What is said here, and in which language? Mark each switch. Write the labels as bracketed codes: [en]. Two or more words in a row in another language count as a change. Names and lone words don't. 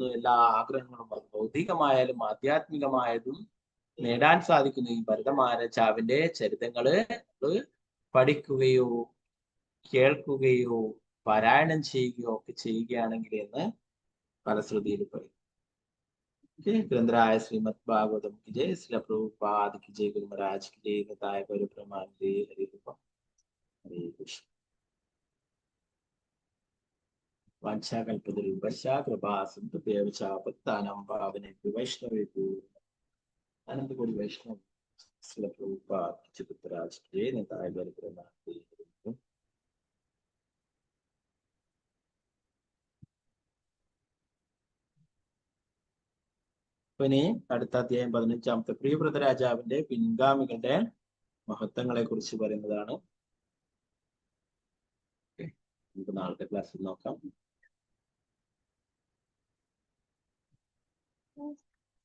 [ml] എല്ലാ ആഗ്രഹങ്ങളും അത് ഭൗതികമായാലും ആധ്യാത്മികമായതും നേടാൻ സാധിക്കുന്നു. ഈ ഭരതമഹാരാജാവിന്റെ ചരിതങ്ങള് പഠിക്കുകയോ കേൾക്കുകയോ പാരായണം ചെയ്യുകയോ ഒക്കെ ചെയ്യുകയാണെങ്കിൽ എന്ന് ഫലശ്രുതിയിൽ പറയും. ഗ്രന്ഥരായ ശ്രീമദ് ഭാഗവതം [hi] की जय, श्री प्रभुपाद की जय, गुरु महाराज की जय, निताय गौर प्रेमानंदे हरे कृष्ण। [sa] वाञ्छाकल्पतरुभ्यश्च कृपा सिन्धु च पतितानां पावनेभ्यो वैष्णवेभ्यो अनन्तकोटि वैष्णव [hi] श्री प्रभुपाद की जय, गुरु महाराज की जय, निताय गौर प्रेमानंदे हरे कृष्ण। [ml] ഇനി അടുത്ത അധ്യായം 15 പ്രിയവ്രത രാജാവിന്റെ പിൻഗാമികളുടെ മഹത്വങ്ങളെ കുറിച്ച് പറയുന്നതാണ്. നമുക്ക് നാളത്തെ ക്ലാസ്സിൽ നോക്കാം.